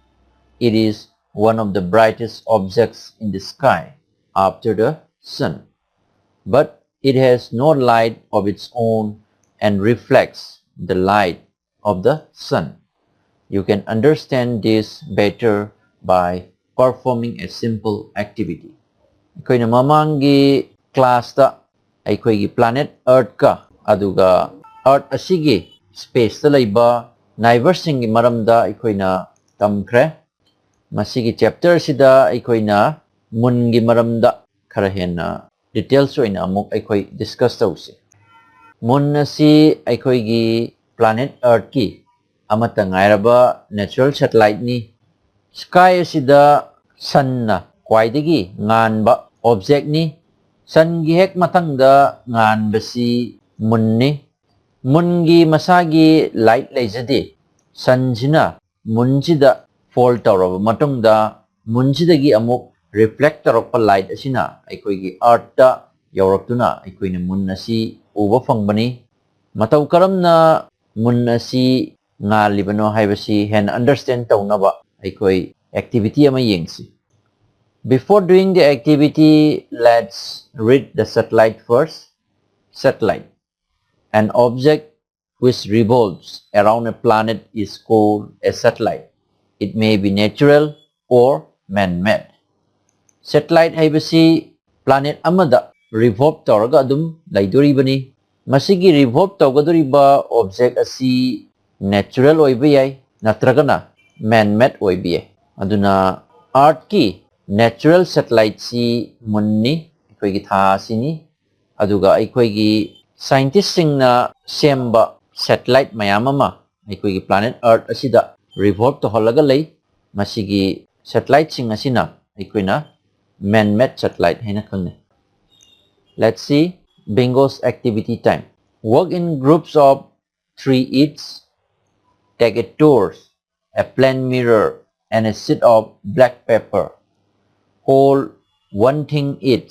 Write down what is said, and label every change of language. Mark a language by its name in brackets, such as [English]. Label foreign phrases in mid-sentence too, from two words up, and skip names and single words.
[English] It is one of the brightest objects in the sky after the sun, but it has no light of its own and reflects the light of the sun. You can understand this better by performing a simple activity. [Manipuri] Aikoina mamangi class ta aikoigi [English] planet earth [Manipuri] ka aduga earth asigi space ta laiba neighbors singi maramda aikoina tamkhre. Masigi chapter sida aikoina moon gi maramda khara hena details oina amuk aikoi discuss tawse. Moon asi aikoi gi [English] planet earth [Manipuri] ki amata ngairaba [English] natural satellite [Manipuri] ni. Sky asida sun na kwaidagi nganba object ni. Sun gi hek matangda nganbasi moon ni. Moon gi masagi light laizade. Sun sina moon sida fall tawraba matungda moon sidagi amuk reflect tarokpa light asina aikoigi earth ta yauraktuna aikoina moon asi uba fangbani. Matau karamna moon asi ngalibano haibasi hen understand tawnaba aikoi activity ama yengsi. [English] Before doing the activity, let's read the satellite first. Satellite, an object which revolves around a planet, is called a satellite. It may be natural or man-made. [Manipuri] Satellite haibasi planet amada revolve tawraga adum laidoribani. Masigi revolve tawgadoriba object asi natural oiba yai natragana man-made oiba yai. Aduna earth ki [English] natural satellite [Manipuri] si moon ni aikoigi tha sini. Aduga aikoigi scientist singna semba satellite mayam ama aikoigi [English] planet earth [Manipuri] asida revolve tawhalaga lay. Masigi satellite sing asina aikoina [English] man-made satellite [Manipuri] haina khangne. [English] Let's see bingo's activity time. Work in groups of 3 each. Take a torch, a plain mirror and a sheet of black paper. Hold one thing each.